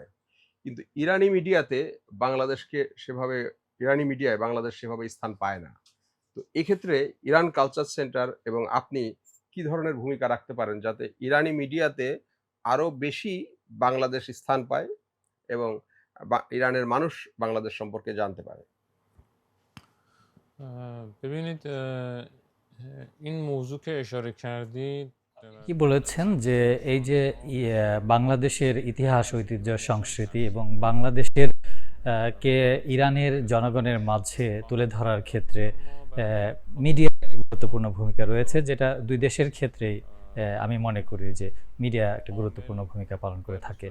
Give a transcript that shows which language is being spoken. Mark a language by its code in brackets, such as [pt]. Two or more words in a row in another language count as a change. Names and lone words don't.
[bn] কিন্তু ইরানি মিডিয়ায় বাংলাদেশ সেভাবে স্থান পায় না। তো তো এক্ষেত্রে ইরান কালচার সেন্টার এবং আপনি কি ধরনের ভূমিকা রাখতে পারেন যাতে ইরানি মিডিয়াতে আরো বেশি বাংলাদেশ স্থান পায় এবং ইরানের মানুষ বাংলাদেশ সম্পর্কে জানতে পারে? [fa] ببینید این موضوع که اشاره کردید [bn] কি বলেছেন যে এই যে বাংলাদেশের ইতিহাস ঐতিহ্য সংস্কৃতি এবং বাংলাদেশের কে ইরানের জনগণের মাঝে তুলে ধরার ক্ষেত্রে মিডিয়া গুরুত্বপূর্ণ ভূমিকা রয়েছে, যেটা দুই দেশের ক্ষেত্রেই আমি মনে করি যে মিডিয়া একটা গুরুত্বপূর্ণ ভূমিকা পালন করে থাকে।